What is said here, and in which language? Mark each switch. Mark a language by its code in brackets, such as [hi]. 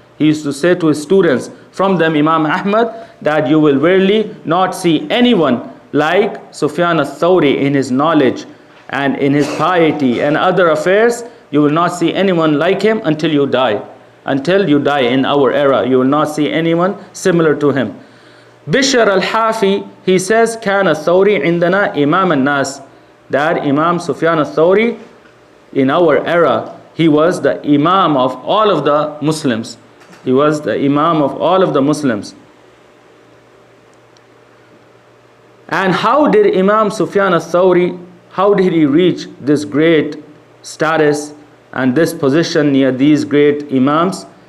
[en] He used to say to his students, from them Imam Ahmad, that you will really not see anyone like Sufyan al-Thawri in his knowledge and in his piety and other affairs. You will not see anyone like him until you die. Until you die in our era, you will not see anyone similar to him. Bishr al-Hafi, he says, [ar] كان الثوري عندنا إمام الناس. [en] That Imam Sufyan al-Thawri, in our era, he was the Imam of all of the Muslims. He was the Imam of all of the Muslims. And how did Imam Sufyan al-Thawri, how did he reach this great status and this position near these great Imams?